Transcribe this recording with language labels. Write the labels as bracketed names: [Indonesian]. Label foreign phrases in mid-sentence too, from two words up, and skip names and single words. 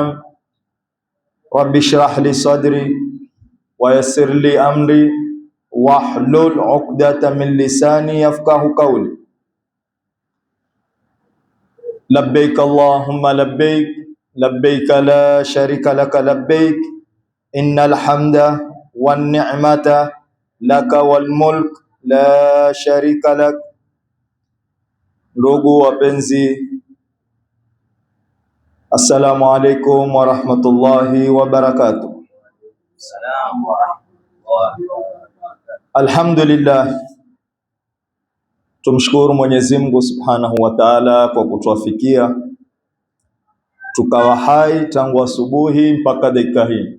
[Arabic] رب اشرح لي صدري ويسر لي أمري واحلل عقدة من لساني يفقه قولي. لبيك اللهم لبيك. لبيك لا شريك لك لبيك. إن الحمد والنعمة لك والملك لا شريك لك. [Swahili] Ndugu wapenzi, [Arabic] السلام عليكم ورحمة الله وبركاته. [Swahili] Alhamdulillah, tumshukuru Mwenyezi Mungu [Arabic] سبحانه وتعالى [Swahili] kwa kutuafikia tukawa hai tangu asubuhi mpaka dakika hii.